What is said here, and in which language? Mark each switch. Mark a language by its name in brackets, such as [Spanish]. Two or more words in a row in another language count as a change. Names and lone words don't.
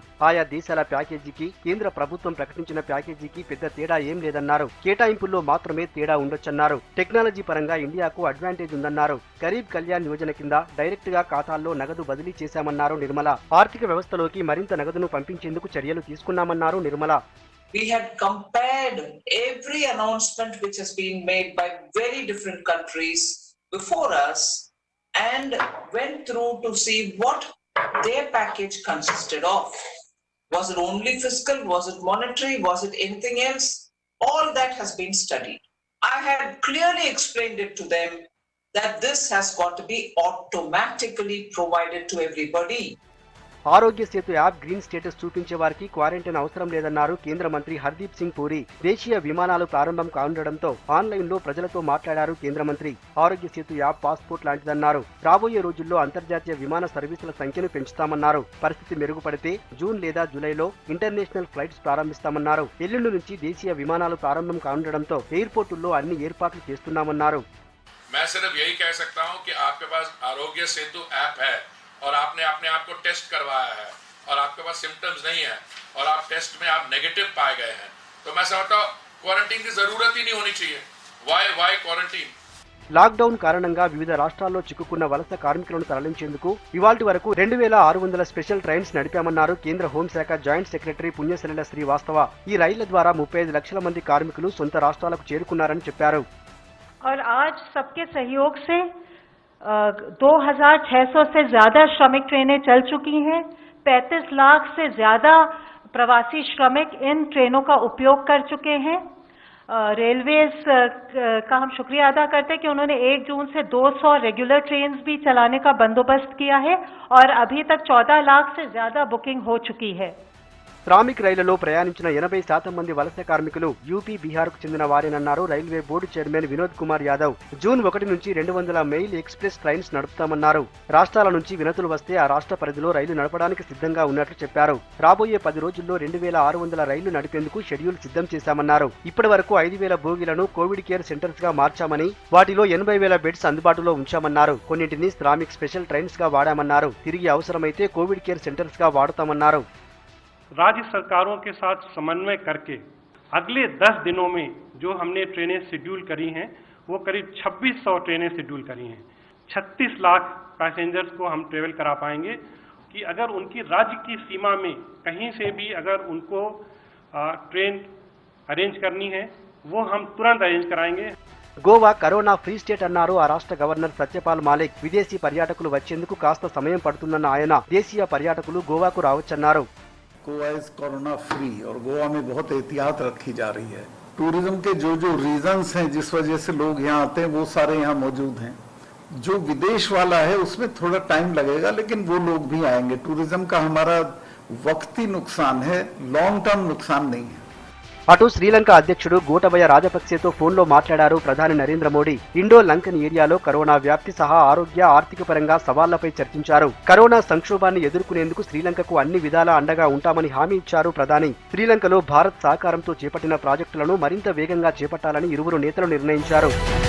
[Telugu] ఆయా దేశాల ప్యాకేజీకి కేంద్ర ప్రభుత్వం ప్రకటించిన ప్యాకేజీకి పెద్ద తేడా ఏం లేదన్నారు. కేటాయింపుల్లో మాత్రమే తేడా ఉండొచ్చన్నారు. టెక్నాలజీ పరంగా ఇండియాకు అడ్వాంటేజ్ ఉందన్నారు. గరీబ్ కళ్యాణ్ యోజన కింద డైరెక్ట్ గా ఖాతాల్లో నగదు బదిలీ చేశామన్నారు నిర్మల. ఆర్థిక వ్యవస్థలోకి మరింత నగదును పంపించేందుకు చర్యలు తీసుకున్నామన్నారు నిర్మల. [English] We had compared every announcement which has been made by very different countries before us and went through to see what their package consisted of. Was it only fiscal? Was it monetary? Was it anything else? All that has been studied. I had clearly explained it to them that this has got to be automatically provided to everybody. [Telugu] ఆరోగ్య సేతు యాప్ గ్రీన్ స్టేటస్ చూపించే వారికి క్వారంటైన్ అవసరం లేదన్నారు కేంద్ర మంత్రి హర్దీప్ సింగ్ పూరి. దేశీయ విమానాలు ప్రారంభం కానుండడంతో ఆన్లైన్ లో ప్రజలతో మాట్లాడారు కేంద్ర మంత్రి. ఆరోగ్య సేతు యాప్ పాస్పోర్ట్ లాంటిదన్నారు. రాబోయే రోజుల్లో అంతర్జాతీయ విమాన సర్వీసుల సంఖ్యను పెంచుతామన్నారు. పరిస్థితి మెరుగుపడితే జూన్ లేదా జూలైలో [English] international flights [Telugu] ప్రారంభిస్తామన్నారు. ఎల్లుండి నుంచి దేశీయ విమానాలు ప్రారంభం కానుండడంతో ఎయిర్పోర్టుల్లో అన్ని ఏర్పాట్లు చేస్తున్నామన్నారు. [Hindi] मैं सिर्फ यही कह सकता हूं कि आपके पास आरोग्य सेतु ऐप है और आपने अपने आप को टेस्ट करवाया है और आपके पास सिम्टम्स नहीं है और आप टेस्ट में आप नेगेटिव पाए गए हैं, तो मैं समझता हूं क्वारंटीन की जरूरत ही नहीं होनी चाहिए. [English] Why quarantine? [Telugu] లాక్డౌన్ కారణంగా వివిధ రాష్ట్రాల్లో చిక్కుకున్న వలస కార్మికులను తరలించేందుకు ఇవాల్టి వరకు 2600 [English] special trains [Telugu] నడిపామన్నారు కేంద్ర హోంశాఖ [English] joint secretary [Telugu] పుణ్యసలిల శ్రీవాస్తవ. ఈ రైళ్ల ద్వారా 35 లక్షల మంది కార్మికులు సొంత రాష్ట్రాలకు చేరుకున్నారని చెప్పారు. [Hindi] और आज सबके सहयोग से 2600 से ज्यादा श्रमिक ट्रेनें चल चुकी हैं. 35 लाख से ज्यादा प्रवासी श्रमिक इन ट्रेनों का उपयोग कर चुके हैं. रेलवेज का हम शुक्रिया अदा करते हैं कि उन्होंने 1 जून से 200 [English] regular trains [Hindi] भी चलाने का बंदोबस्त किया है और अभी तक 14 लाख से ज्यादा बुकिंग हो चुकी है. [Telugu] శ్రామిక్ రైళ్లలో ప్రయాణించిన 80% మంది వలస కార్మికులు యూపీ, బీహార్కు చెందిన వారేనన్నారు [English] railway board chairman [Telugu] వినోద్ కుమార్ యాదవ్. జూన్ 1 నుంచి 200 [English] mail express trains [Telugu] నడుపుతామన్నారు. రాష్ట్రాల నుంచి వినతులు వస్తే ఆ రాష్ట్ర పరిధిలో రైలు నడపడానికి సిద్ధంగా ఉన్నట్లు చెప్పారు. రాబోయే 10 రోజుల్లో 2600 రైళ్లు నడిపేందుకు షెడ్యూల్ సిద్ధం చేశామన్నారు. ఇప్పటి వరకు 5000 బోగీలను [English] Covid care centers [Telugu] గా మార్చామని, వాటిలో 80,000 బెడ్స్ అందుబాటులో ఉంచామన్నారు. కొన్నింటిని శ్రామిక్ [English] special trains [Telugu] గా వాడామన్నారు. తిరిగి అవసరమైతే [English] Covid care centers [Telugu] గా వాడతామన్నారు. [Hindi] राज्य सरकारों के साथ समन्वय करके अगले 10 दिनों में जो हमने ट्रेनें शेड्यूल करी हैं वो करीब 2600 ट्रेनें शेड्यूल करी हैं. 36 लाख पैसेंजर्स को हम ट्रेवल करा पाएंगे कि अगर उनकी राज्य की सीमा में कहीं से भी अगर उनको ट्रेन अरेंज करनी है वो हम तुरंत अरेंज कराएंगे. [Telugu] గోవా [English] corona free state [Telugu] అన్నారు ఆ రాష్ట్ర గవర్నర్ సత్యపాల్ మాలిక్. విదేశీ పర్యాటకులు వచ్చేందుకు కాస్త సమయం పడుతుందన్న ఆయన దేశీయ పర్యాటకులు గోవాకు రావచ్చన్నారు. [English] Goa is corona free [Hindi] और गोवा में बहुत एहतियात रखी जा रही है. टूरिज्म के जो जो रीजंस हैं जिस वजह से लोग यहाँ आते हैं वो सारे यहाँ मौजूद हैं. जो विदेश वाला है उसमें थोड़ा टाइम लगेगा लेकिन वो लोग भी आएंगे. टूरिज्म का हमारा वक्ती नुकसान है, [English] long term [Hindi] नुकसान नहीं है. [Telugu] అటు శ్రీలంక అధ్యక్షుడు గోటబయ రాజపక్సేతో ఫోన్లో మాట్లాడారు ప్రధాని నరేంద్ర మోడీ. ఇండో లంకన్ ఏరియాలో కరోనా వ్యాప్తి సహా ఆరోగ్య, ఆర్థిక పరంగా సవాళ్లపై చర్చించారు. కరోనా సంక్షోభాన్ని ఎదుర్కొనేందుకు శ్రీలంకకు అన్ని విధాలా అండగా ఉంటామని హామీ ఇచ్చారు ప్రధాని. శ్రీలంకలో భారత్ సహకారంతో చేపట్టిన ప్రాజెక్టులను మరింత వేగంగా చేపట్టాలని ఇరువురు నేతలు నిర్ణయించారు.